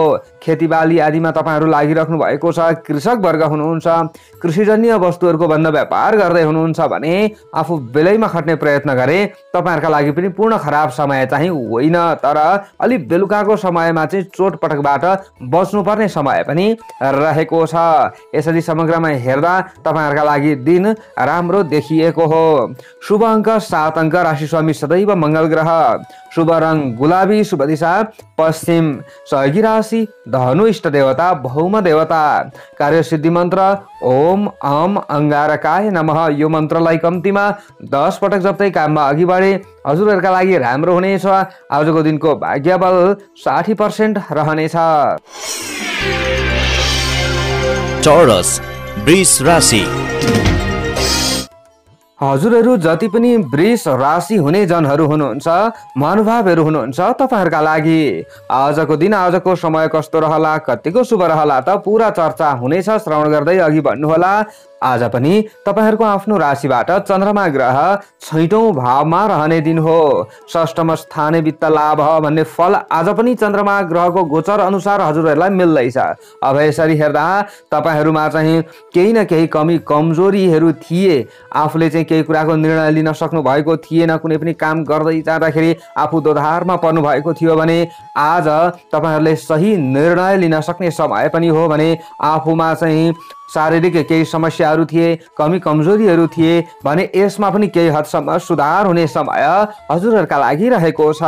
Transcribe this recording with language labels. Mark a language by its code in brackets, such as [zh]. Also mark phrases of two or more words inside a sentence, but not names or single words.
[ne] खेतीबाली आदिमा तपाईहरु लागिराख्नु भएको छ, कृषक वर्ग हुनुहुन्छ, कृषिजन्य वस्तुहरूको बन्द व्यापार गर्दै हुनुहुन्छ भने आफू बेलैमा खट्ने प्रयत्न गरे तपाईहरुका लागि पनि पूर्ण खराब समय चाहिँ होइन, तर अलि बेलुकाको समयमा चाहिँ चोटपटकबाट बच्नुपर्ने समय पनि रहेको छ। यसरी समग्रमा हेर्दा तपाईहरुका लागि दिन राम्रो देखिएको हो। शुभ अङ्क 7 अङ्क, राशि स्वामी सदैव मंगल ग्रह, शुभ रङ गुलाबी, शुभ दिशा पश्चिम, सहयोगी राशि धनु, इष्ट देवता भौम देवता, कार्यसिद्धि मन्त्र [sa] ओम अम अंगारकाय नमः। [ne] यो मन्त्रलाई कम्तीमा 10 पटक जप्दै काममा अघि बढे हजुरहरूका लागि राम्रो हुनेछ। आजको दिनको भाग्यबल 60% रहनेछ। टोरस वृष राशि। हजुरहरू जति पनि वृष राशि हुने जनहरू हुनुहुन्छ, महानुभावहरू हुनुहुन्छ, तपाईहरुका लागि आजको दिन आजको समय कस्तो रहला, कतिको शुभ रहला त पूरा चर्चा हुनेछ। श्रवण गर्दै अघि बढ्नुहोला। आज पनि तपाईहरुको आफ्नो राशिबाट चन्द्रमा ग्रह 6औं भावमा रहने दिन हो। [sa] षष्ठम स्थाने वित्त लाभ [ne] भन्ने फल आज पनि चन्द्रमा ग्रहको गोचर अनुसार हजुरहरूलाई मिल्दैछ। अब यसरी हेर्दा तपाईहरुमा चाहिँ केही न केही कमी कमजोरीहरू थिए, आफूले चाहिँ केही कुराको निर्णय लिन सक्नु भएको थिएन, कुनै पनि काम गर्दै जाँदाखेरि आफू दोधारमा पर्नु भएको थियो भने आज तपाईहरुले सही निर्णय लिन सक्ने समय पनि हो भने आफूमा चाहिँ शारीरिक केही समस्याहरू थिए, कमी कमजोरीहरू थिए भने यसमा पनि केही हदसम्म सुधार हुने समय हजुरहरूका लागि रहेको छ।